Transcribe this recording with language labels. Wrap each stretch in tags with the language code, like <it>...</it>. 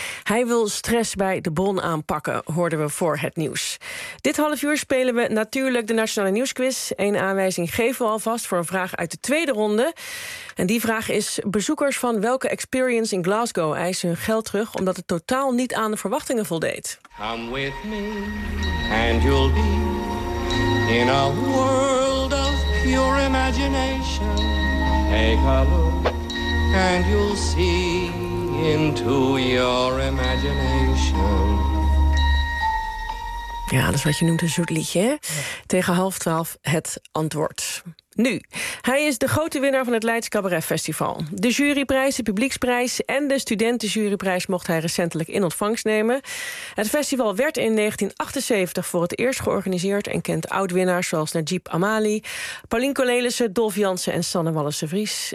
<nl>Hij wil stress bij de bron aanpakken, hoorden we voor het nieuws. Dit half uur spelen we natuurlijk de Nationale Nieuwsquiz. Eén aanwijzing geven we alvast voor een vraag uit de tweede ronde. En die vraag is: bezoekers van welke experience in Glasgow eisen hun geld terug omdat het totaal niet aan de verwachtingen voldeed?</nl> <en>Come with me and you'll be in a world of pure imagination. Take a look and you'll see into your imagination.</en> <nl>Ja, dat is wat je noemt een zoet liedje, hè? Tegen 11:30 het antwoord. Nu, hij is de grote winnaar van het Leids Cabaret Festival. De juryprijs, de publieksprijs en de studentenjuryprijs mocht hij recentelijk in ontvangst nemen. Het festival werd in 1978 voor het eerst georganiseerd en kent oud-winnaars zoals Najib Amali, Paulien Cornelissen, Dolf Jansen en Sanne Wallis-Vries.</nl>